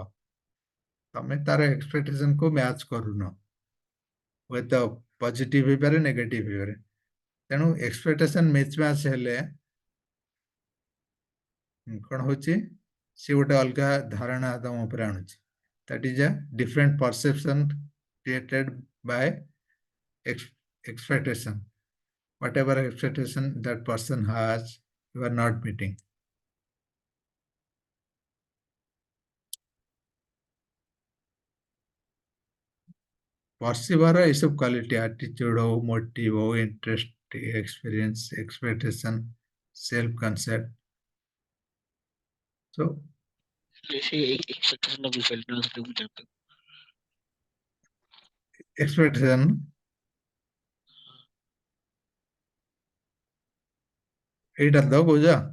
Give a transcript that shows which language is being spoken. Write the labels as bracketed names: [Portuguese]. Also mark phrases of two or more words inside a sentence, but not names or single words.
[Odia] ତମେ ତାର ଏକ୍ସପେକ୍ଟେସନକୁ ମ୍ୟାଚ୍ କରୁନ, ହୁଏତ ପଜିଟିଭ ହେଇପାରେ, ନେଗେଟିଭ ହେଇପାରେ। ତେଣୁ [English] expectation mismatch [Odia] ହେଲେ କଣ ହଉଛି, ସେ ଗୋଟେ ଅଲଗା ଧାରଣା ତମ ଉପରେ ଆଣୁଛି। [English] That is a different perception created by expectation. Whatever expectation that person has, you are not meeting. [Odia] perceiver ଏସବୁ କ୍ୱାଲିଟି, ଆଟିଚ୍ୟୁଡ ହଉ, ମୋଟିଭ ହଉ, [English] interest, experience, expectation, self concept. [Odia] So ସେ ଏକ୍ସପେକ୍ଟେସନ ବି ଫେଲ୍ ନ ମୁଁ ଜାଣିପାରୁଛି। expectation ଏଇଟା ତ କହୁଛ।